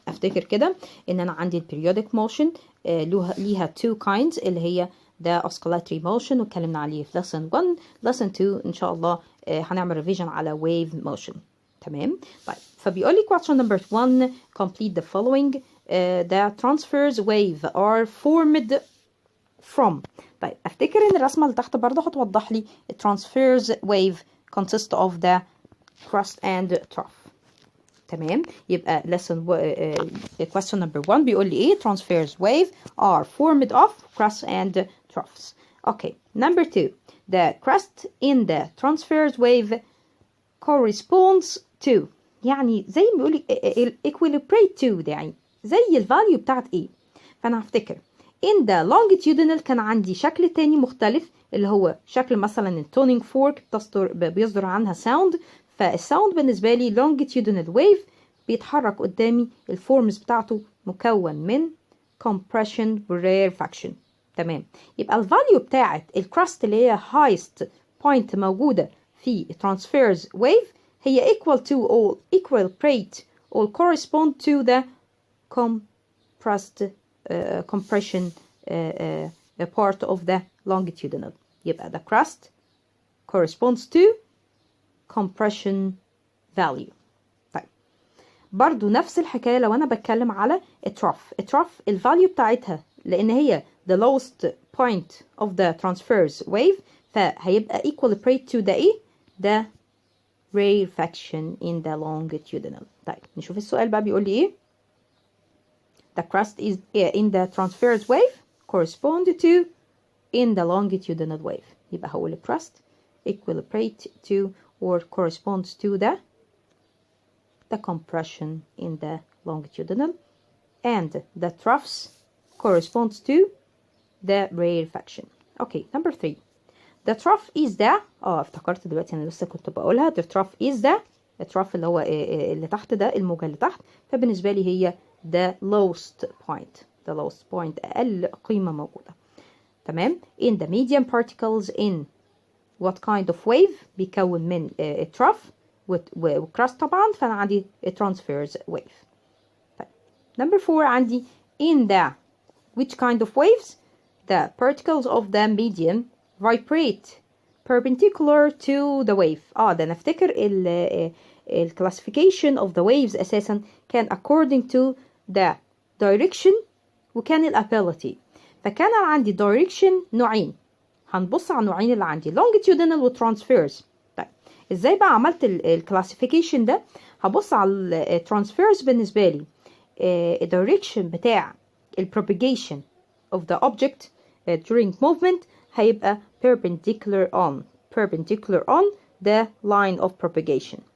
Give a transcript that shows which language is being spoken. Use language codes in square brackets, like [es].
[ar] افتكر كده ان انا عندي [en] periodic motion [ar] ليها two kinds اللي هي [en] the oscillatory motion [ar] واتكلمنا عليه في lesson 1. lesson 2 ان شاء الله هنعمل revision على wave motion. تمام. طيب فبيقول لي [en] question number 1 complete the following. The transverse wave are formed from. [ar] طيب افتكر ان الرسمه اللي تحت برضه هتوضح لي [en] transverse wave consist of the crust and trough. [ar] تمام. يبقى [en] lesson question number 1 [ar] بيقول لي ايه [en] transverse wave are formed of crust and troughs. Okay. Number 2 the crust in the transverse wave corresponds to [ar] يعني زي ما بيقول [en] equilibrate to [ar] ده يعني زي الفاليو بتاعت ايه. فانا هفتكر [en] in the longitudinal [ar] كان عندي شكل تاني مختلف اللي هو شكل مثلا التونينج فورك بيصدر عنها ساوند. فالساوند بالنسبة لي longitudinal wave بيتحرك قدامي الفورمز بتاعته مكون من compression و rarefaction. تمام. يبقى الفاليو بتاعت الكراست اللي هي [en] highest point [ar] موجودة في [en] transverse wave هي equal to or equilibrate or correspond to the compressed compression part of the longitudinal. يبقى the crust corresponds to compression value. [ar] طيب برضو نفس الحكاية لو أنا بتكلم على التروف الفاليو بتاعتها لأن هي [en] the lowest point of the transverse wave [ar] فهيبقى [en] equilibrate to the [ar] إيه؟ [en] the rarefaction in the longitudinal. [ar] طيب نشوف السؤال بقى بيقول لي إيه. [en] The crust is in the transverse wave correspond to in the longitudinal wave. [ar] يبقى هقول [en] crust equilibrate to or corresponds to the compression in the longitudinal and the troughs corresponds to the rarefaction. Okay, number 3. The trough is the [ar] افتكرت دلوقتي انا لسه كنت بقولها [en] the trough is the [ar] التروف اللي هو اللي تحت ده الموجة اللي تحت فبالنسبة لي هي [en] the lowest point [ar] أقل قيمة موجودة. تمام. [en] in the medium particles in what kind of wave [ar] بيكون من [en] trough وكراست [ar] طبعا فأنا عندي [en] transverse wave. طيب. number 4 عندي in the which kind of waves the particles of the medium vibrate perpendicular to the wave. [ar] ده نفتكر ال [en] classification of the waves [ar] أساسا كان [en] according to the direction وكان ال ability. [ar] فكان عندي direction نوعين هنبص على النوعين اللي عندي longitudinal و transverse. طيب ازاي بقى عملت ال classification ده هبص على ال transverse بالنسبة لي direction بتاع ال [en] propagation of the object during movement [ar] هيبقى [en] perpendicular on the line of propagation.